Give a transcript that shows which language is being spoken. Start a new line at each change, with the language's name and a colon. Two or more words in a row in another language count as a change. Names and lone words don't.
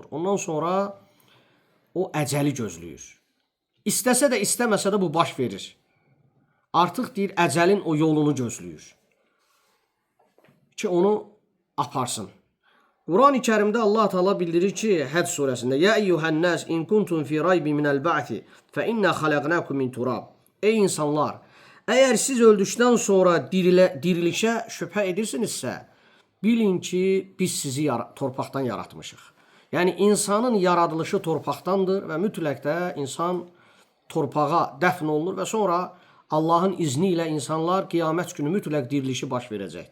Azerbaijani: Ondan sonra o əcəli gözləyir. İstəsə də, istəməsə də bu baş verir. Artıq deyir, əcəlin o yolunu gözləyir. Ki, onu aparsın. Quran-ı Kərimdə Allah Teala bildirir ki, Həc surəsində:
Arabic: "يَا أَيُّهَا النَّاسُ إِنْ كُنْتُمْ فِي رَيْبٍ مِنَ الْبَعْثِ فَإِنَّا خَلَقْنَاكُمْ مِنْ تُرَابٍ."
Azerbaijani: Ey insanlar, əgər siz öldükdən sonra dirilişə şübhə edirsinizsə, bilin ki, biz sizi torpaqdan yaratmışıq. Yəni insanın yaradılışı torpaqdandır və mütləq də insan torpağa dəfn olunur və sonra Allahın izni ilə insanlar qiyamət günü mütləq dirilişi baş verəcəkdir.